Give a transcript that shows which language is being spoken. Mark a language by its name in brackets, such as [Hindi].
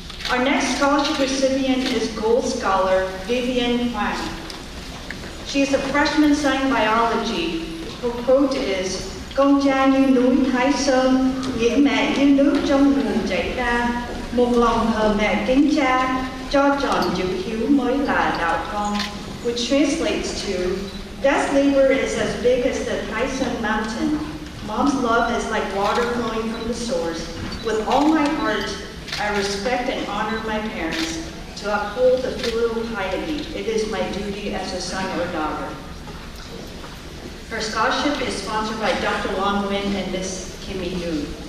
[English] Our next scholarship recipient is Gold Scholar Vivian Huang. She is a freshman studying biology. Her quote is: [Vietnamese] "Con cha như núi Thái Sơn, nghĩa mẹ như nước trong nguồn chảy ra, một lòng thờ mẹ kính cha, cho tròn chữ hiếu mới là đạo con," [English] which translates to, "Dad's labor is as big as the Thái Sơn mountain. Mom's love is like water flowing from the source. With all my heart, I respect and honor my parents. To uphold the filial piety, it is my duty as a son or daughter." Her scholarship is sponsored by Dr. Long Nguyen and Ms. Kimmy Duong.